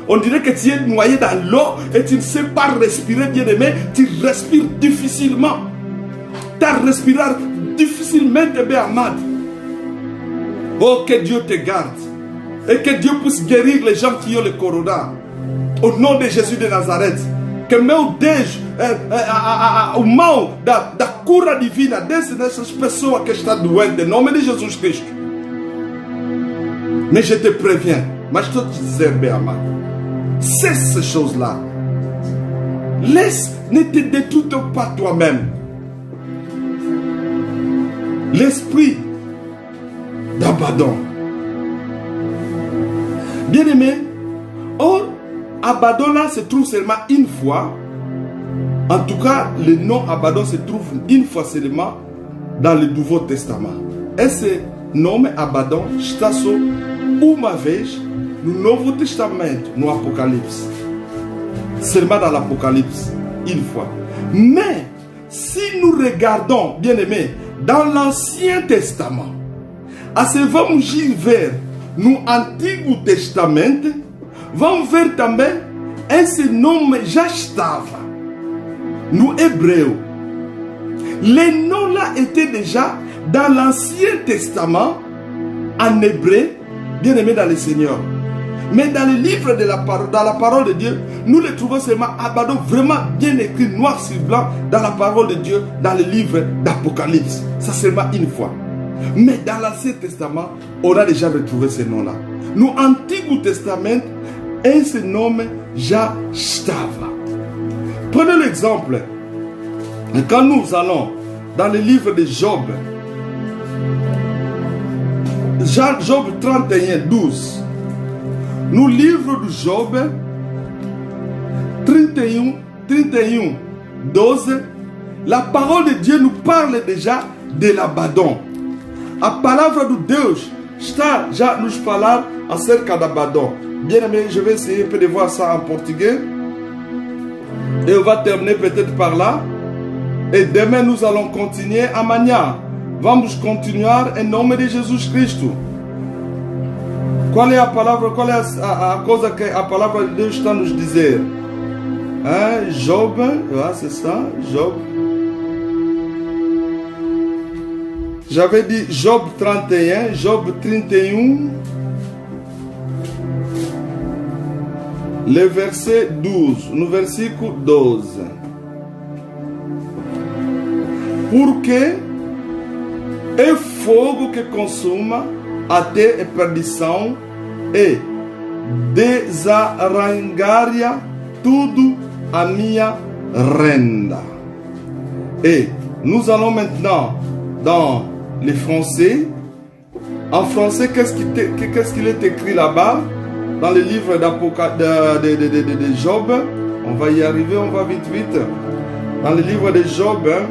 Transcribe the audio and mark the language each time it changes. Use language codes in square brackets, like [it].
[fr] On dirait que tu es noyé dans l'eau et tu ne sais pas respirer, bien-aimé. Tu respires difficilement. Tu respires difficilement, bien amad. Oh, que Dieu te garde. Et que Dieu puisse guérir les gens qui ont le corona. Au nom de Jésus de Nazareth. [pt] Que meu Deus, o mal da cura divina dessas pessoas que estão doentes, em nome de Jesus Cristo. [fr] Mais je te préviens, mas je te disais, bien amado, cesse ces choses-là. Laisse, ne te détruis pas toi-même. L'esprit d'Abaddon. Bien-aimé, or, Abaddon là se trouve seulement une fois. En tout cas, le nom Abaddon se trouve une fois seulement dans le Nouveau Testament. Et ce nom [pt] Abaddon está só uma vez no Novo Testamento, no Apocalipse. [fr] Seulement dans l'Apocalypse, une fois. Mais, si nous regardons, bien-aimés, dans l'Ancien Testament, [pt] se vamos ver no Antigo Testamento, vamos ver também esse nome já estava no hebreu. [fr] Le nom là était déjà dans l'Ancien Testament en hébreu, bien-aimé dans le Seigneur. Mais dans le livre de dans la parole de Dieu, nous le trouvons seulement Abaddon vraiment bien écrit noir sur blanc dans la parole de Dieu, dans le livre d'Apocalypse. Ça seulement une fois. Mais dans l'Ancien Testament, on a déjà retrouvé ce nom-là. [pt] No Antigo Testamento, esse nome já estava. [fr] Prenez l'exemple. Quand nous allons dans le livre de Job, Job 31, 12. [pt] No livro de Job 31, 12, [fr] la parole de Dieu nous parle déjà de l'Abaddon. [pt] A palavra de Deus está já nos falar acerca de Abaddon. [fr] Bien aimé, je vais essayer de voir ça en portugais. Et on va terminer peut-être par là. Et demain nous allons continuer. [pt] Amanhã vamos continuar em nome de Jesus Cristo. Qual é a palavra, qual é a coisa que a palavra de Deus está nos dizer? [fr] Hein? Job, c'est ça, Job. J'avais dit Job 31, Job 31, le verset 12, [pt] no versículo 12. Porque é fogo que consuma até a perdição e desarrancaria tudo a minha renda. [fr] Et nous allons maintenant dans le français. En français, qu'est-ce qu'il est écrit là-bas? Dans le livre de Job. On va y arriver, on va vite. Dans le livre de Job.